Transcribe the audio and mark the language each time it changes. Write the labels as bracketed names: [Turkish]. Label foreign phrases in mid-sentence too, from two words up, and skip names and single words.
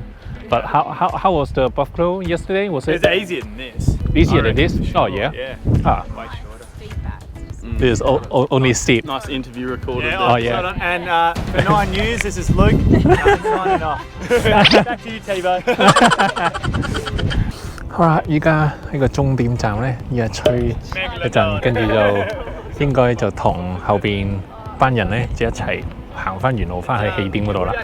[English] But how was the buffalo yesterday? Was it It's easier than this. easier I than this? reckon, for Oh sure. yeah. Yeah. Ah, Way shorter. this is only steep. Nice interview recorded Yeah, there. Oh, yeah. well done. And for 9 News, this is Luke. Signing off. Back to you, Tebow. [Cantonese] 好啦，依家喺個終點站咧，依家吹一陣，跟住就應該就同後邊班人咧就一齊行翻原路翻去起點嗰度啦。